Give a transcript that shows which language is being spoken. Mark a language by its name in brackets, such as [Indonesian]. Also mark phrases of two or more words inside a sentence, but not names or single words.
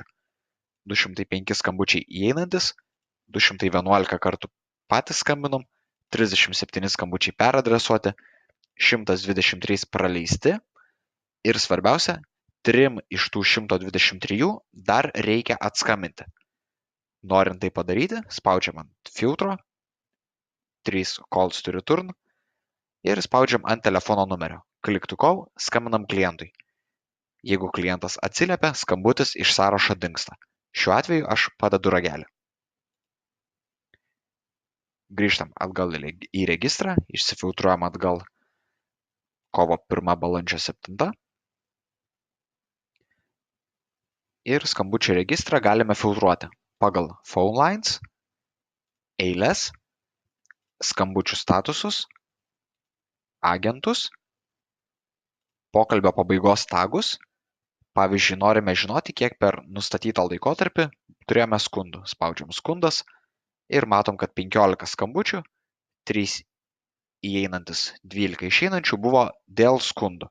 [Lithuanian] 205 skambučiai įeinantis, 211 kartų patys skambinom, 37 skambučiai peradresuoti, 123 praleisti ir svarbiausia, 3 iš tų 123 dar reikia atskambinti. Norint tai padaryti, spaudžiam ant filtro, [English] 3 calls to return [Lithuanian] ir spaudžiam ant telefono numerio. [English] Click to call, [Lithuanian] skambinam klientui. Jeigu klientas atsiliepia, skambutis iš sąrašo dingsta. Šiuo atveju aš padedu ragelį. Grįžtam atgal į registrą, išsifiltruojam atgal kovo 1 balandžio 7 ir skambučių registrą galime filtruoti pagal [English] phone lines, [Lithuanian] eiles, skambučių statusus, agentus, pokalbio pabaigos tagus. Pavyzdžiui, norime žinoti, kiek per nustatytą laikotarpį turėjome skundų. Spaudžiam skundas ir matom, kad 15 skambučių, 3 įeinantis, 12 išeinančių buvo dėl skundų.